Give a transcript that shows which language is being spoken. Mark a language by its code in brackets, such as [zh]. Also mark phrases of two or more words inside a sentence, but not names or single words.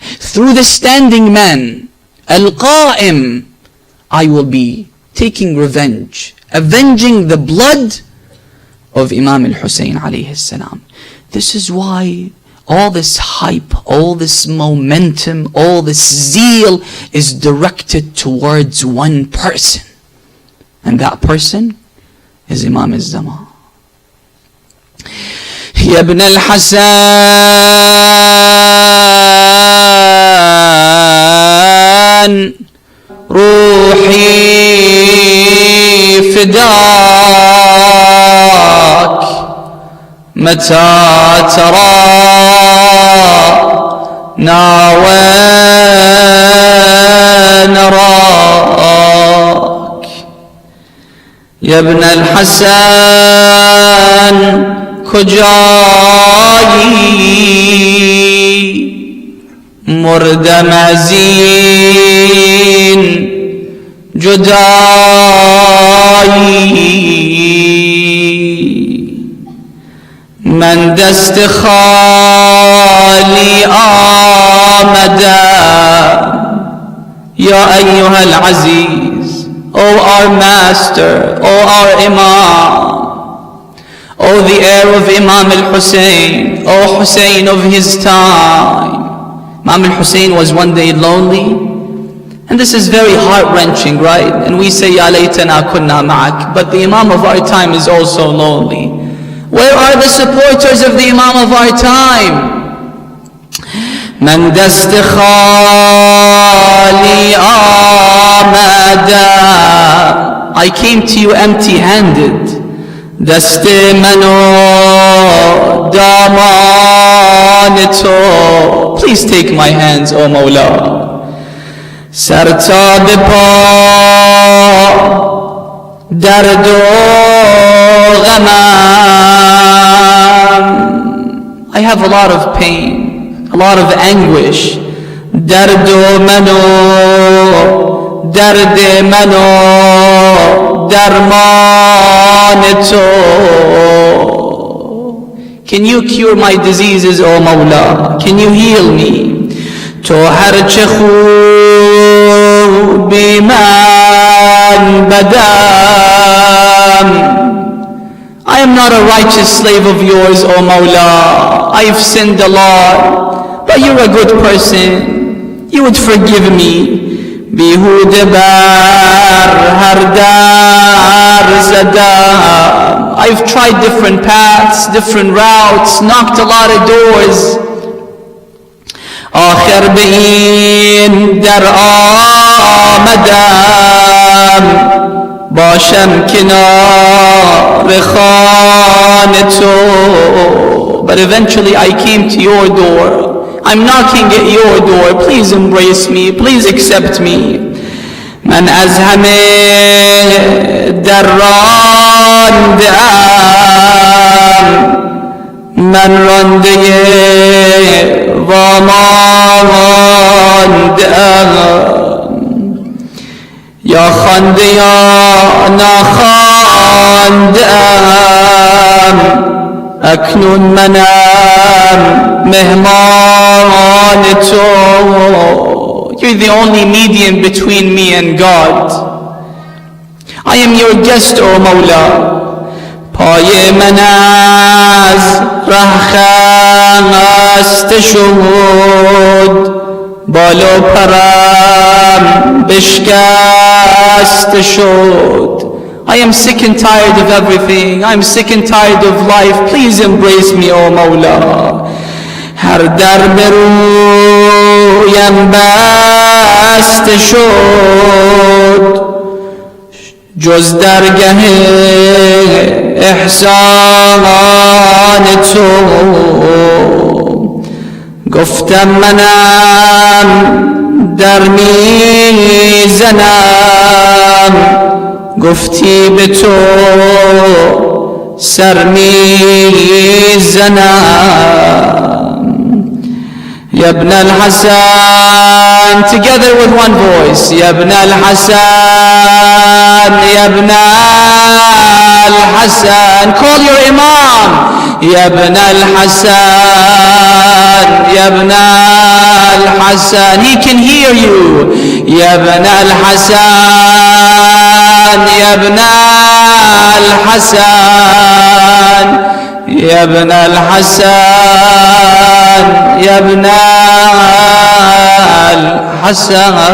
[en] Through the standing man, al-qa'im, I will be taking revenge, avenging the blood of Imam al-Hussein [ar] عليه السلام. [en] This is why all this hype, all this momentum, all this zeal is directed towards one person. And that person is Imam al-Zaman. [ar] يا ابن الحسن روحي فداك متى ترانا ونراك يا ابن الحسن [fa] کجایی مردم از این جدایی من دست خالی آمدم [ar] یا ایها العزیز [en] O our master, O our imam, O the heir of Imam al-Hussein, O Hussein of his time. Imam al-Hussein was one day lonely. And this is very heart-wrenching, right? And we say, [ar] يا ليتنا كنا معك. [en] But the Imam of our time is also lonely. Where are the supporters of the Imam of our time? [fa] من دست خالی آمدم. [en] I came to you empty-handed. [fa] دست منو دامان تو. [en] Please take my hands, O Mawla. [fa] سر تا به پا درد و غمم [en] have a lot of pain, a lot of anguish. [fa] درد منو، درد منو، درمان تو. [en] Can you cure my diseases, O Mawla? Can you heal me? [fa] تو هرچه خوبی من بدم. [en] I am not a righteous slave of yours, O Mawla. I've sinned a lot, but you're a good person. You would forgive me. [fa] بیهوده بر هر در زدم. [en] I've tried different paths, different routes, knocked a lot of doors. [fa] آخر به این در آمدم باشم کنار خانه تو. [en] But eventually I came to your door. I'm knocking at your door. Please embrace me. Please accept me. [fa] من از همه دراندم من رانده واماندم یا خوانده یا نخواندم اکنون منم مهمان تو. [en] You're the only medium between me and God. I am your guest, O Mawla. [fa] پای من از ره خسته شد بال و پرم بشکسته شد. [en] I am sick and tired of everything. I am sick and tired of life. Please embrace me, O Mawla. [fa] هر در برویم بسته شد جز درگه احسان تو. گفتم منم در میزنم گفتی به تو سر میزنم. [ar] يا ابن الحسن, [en] together with one voice. [ar] يا ابن الحسن, يا ابن الحسن, [en] call your imam. [ar] يا ابن الحسن, يا ابن الحسن, [en] he can hear you. [ar] يا ابن الحسن, يا ابن الحسن, يا ابن الحسن, يا ابن الحسن.